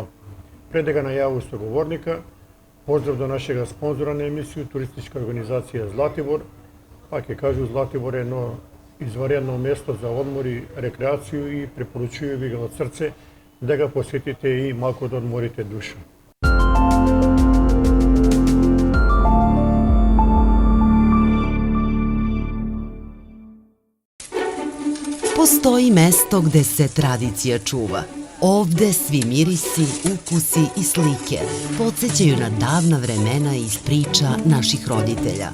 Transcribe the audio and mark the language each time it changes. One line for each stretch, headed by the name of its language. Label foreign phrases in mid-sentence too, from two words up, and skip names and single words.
Macedonian: Пред да га најавам соговорника, поздрав до нашега спонзора на емисија, туристичка организација Златибор. Пак ќе кажу, Златибор е едно изваредно место за одмор и рекреација и препорачувам ви го од срце да го посетите и малку да одморите душа.
Serbian: Postoji mesto gde se tradicija čuva. Ovde svi mirisi, ukusi i slike podsjećaju na davna vremena iz priča naših roditelja.